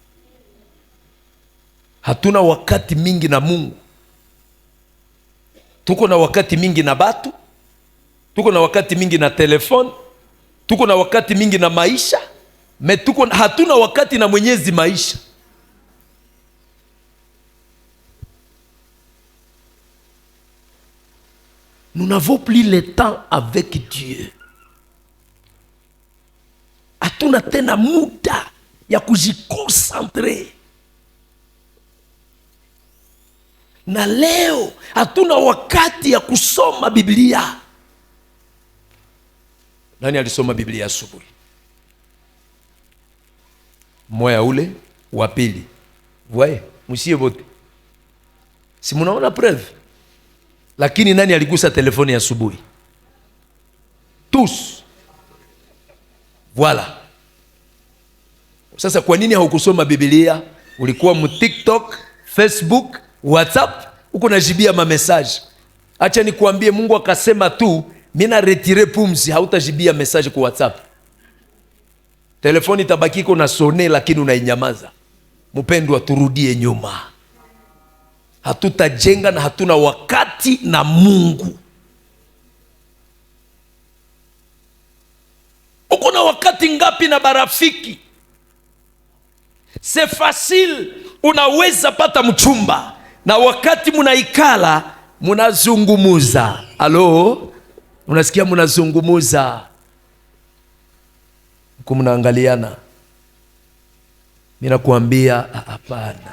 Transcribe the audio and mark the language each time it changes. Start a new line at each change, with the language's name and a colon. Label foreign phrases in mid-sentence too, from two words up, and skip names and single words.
Swahili: Hatuna wakati mingi na Mungu. Tuko na wakati mingi na batu, tuko na wakati mingi na telefone, tuko na wakati mingi na maisha, hatuna wakati na Mwenyezi maisha.
French: Nous n'avons plus le temps avec Dieu.
Swahili: Hatuna tena muda ya kujikonsentre. Na leo hatuna wakati ya kusoma Biblia. Nani alisoma Biblia asubuhi? Moya ule wa pili. Voyez, msiye wote. Si mnaona preuve? Lakini nani aligusa telefoni asubuhi?
French: Tous. Voilà.
Swahili: Sasa kwa nini haukusoma Biblia? Ulikuwa mu TikTok, Facebook, WhatsApp, uko najibia ma message. Acha nikuambie, Mungu akasema tu mimi na retire pumzi, hautajibia message kwa WhatsApp. Telefoni tabaki iko na sone, lakini unainyamaza. Mpendwa, turudie nyuma. Hatutajenga na hatuna wakati na Mungu. Uko na wakati ngapi na barafiki?
French: C'est facile,
Swahili: unaweza pata mchumba na wakati munaikala munazungumuza. Alo, unasikia munazungumuza, huko munaangaliana. Mimi nakuambia hapana.